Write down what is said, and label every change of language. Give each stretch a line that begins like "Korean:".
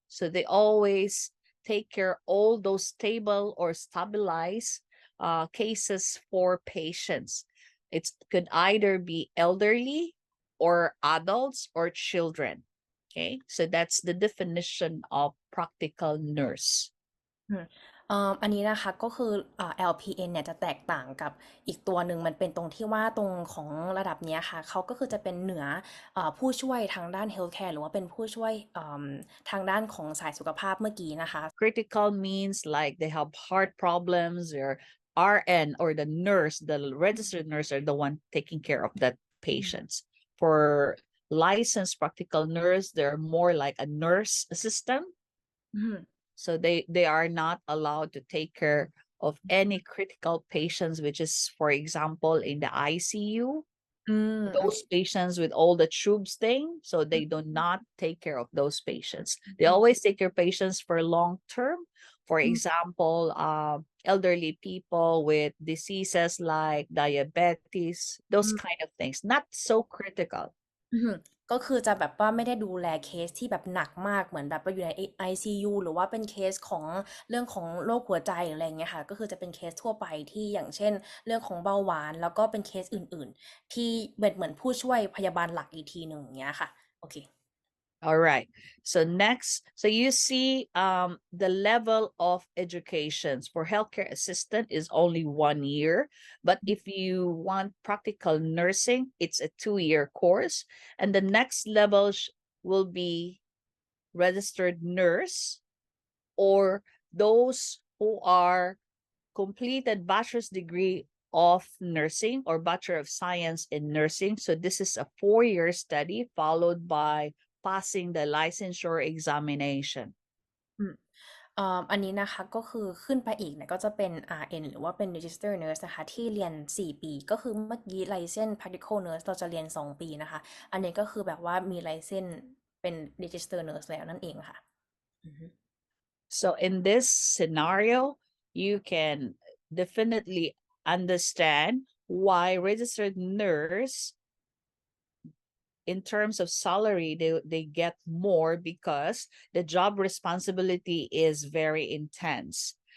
English: So they always take care all those stable or stabilized cases for patients. It could either be elderly or adults or children. Okay, so that's the definition of practical nurse.
Thai: อันนี้นะคะก็คือLPN เนี่ยจะแตกต่างกับอีกตัวหนึ่งมันเป็นตรงที่ว่าตรงของระดับเนี้ยค่ะเขาก็คือจะเป็นเหนือผู้ช่วยทางด้าน healthcare หรือว่าเป็นผู้ช่วยทางด้านของสายสุขภาพเมื่อกี้นะคะ
English: Critical means like they have heart problems or RN or the nurse, the registered nurse are the one taking care of that patients. For licensed practical nurse, they're more like a nurse assistant. So they are not allowed to take care of any critical patients, which is, for example, in the ICU, those patients with all the tubes thing. So they do not take care of those patients. They always take care of patients for long term. For example, elderly people with diseases like diabetes, those kind of things, not so critical.
Thai: ก็คือจะแบบว่าไม่ได้ดูแลเคสที่แบบหนักมากเหมือนแบบว่าอยู่ใน ICU หรือว่าเป็นเคสของเรื่องของโรคหัวใจหรืออะไรเงี้ยค่ะก็คือจะเป็นเคสทั่วไปที่อย่างเช่นเรื่องของเบาหวานแล้วก็เป็นเคสอื่นๆที่เหมือนผู้ช่วยพยาบาลหลักอีกทีหนึ่งอย่างเงี้ยค่ะโอเค
English: All right. So next, so you see the level of educations for healthcare assistant is only 1 year. But if you want practical nursing, it's a 2-year course. And the next level will be registered nurse, or those who are completed bachelor's degree of nursing or Bachelor of Science in Nursing. So this is a 4-year study followed by passing the licensure examination.
Thai: อันนี้นะคะก็คือขึ้นไปอีกเนี่ยก็จะเป็น RN หรือว่าเป็น Register Nurse นะคะที่เรียน4 ปีก็คือเมื่อกี้ License Practical Nurse เราจะเรียน2 ปีนะคะอันนี้ก็คือแบบว่ามี License เป็น Register Nurse แล้วนั่นเองค่ะ
English: So in this scenario, you can definitely understand why registered nurse, in terms of salary, they get more because the job responsibility is very intense.